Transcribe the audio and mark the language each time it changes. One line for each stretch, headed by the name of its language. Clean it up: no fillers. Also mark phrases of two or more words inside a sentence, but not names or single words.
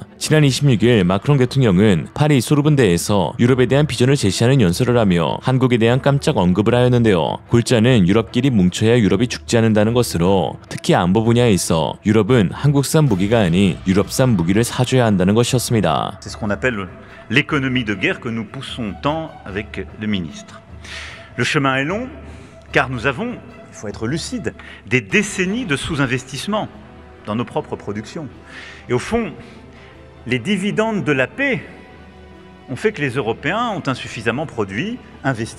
Korean: 지난 26일 마크롱 대통령은 파리 소르본대에서 유럽에 대한 비전을 제시하는 연설을 하며 한국에 대한 깜짝 언급을 하였는데요. 골자는 유럽끼리 뭉쳐야 유럽이 죽지 않는다는 것으로 특히 안보 분야에 있어 유럽은 한국산 무기가 아닌 유럽산 무기를 사줘야 한다는 것이었습니다.
French: C'est ce qu'on appelle l'économie de guerre que nous poussons tant avec le ministre. Le chemin est long car nous avons, il faut être lucide, des décennies de sous-investissement dans nos propres productions. Et au fond, les dividendes de la paix ont fait que les Européens ont insuffisamment produit, investi.